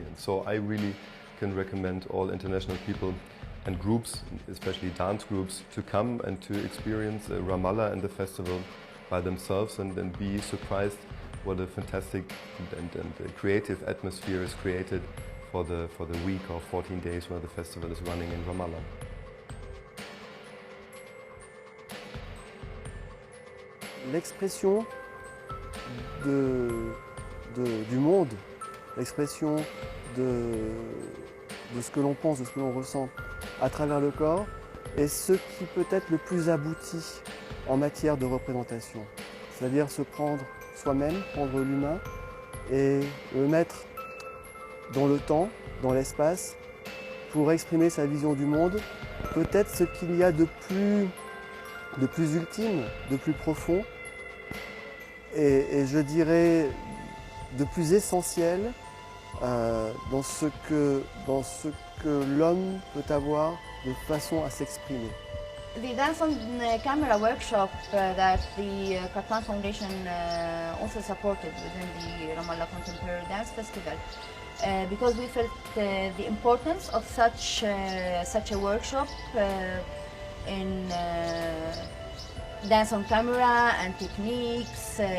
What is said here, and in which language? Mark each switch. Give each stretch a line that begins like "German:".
English: And so I really can recommend all international people and groups, especially dance groups, to come and to experience Ramallah and the festival by themselves and be surprised what a fantastic and creative atmosphere is created for the week or 14 days where the festival is running in Ramallah.
French: L'expression du monde, l'expression de ce que l'on pense, de ce que l'on ressent à travers le corps, est ce qui peut être le plus abouti en matière de représentation. C'est-à-dire se prendre soi-même, prendre l'humain et le mettre dans le temps, dans l'espace, pour exprimer sa vision du monde, peut-être ce qu'il y a de plus ultime, de plus profond, et je dirais de plus essentiel dans ce que l'homme peut avoir de façon à s'exprimer.
English: The Dance on Camera workshop that the Kaplan Foundation also supported within the Ramallah Contemporary Dance Festival, because we felt the importance of such a workshop in dance on camera and techniques.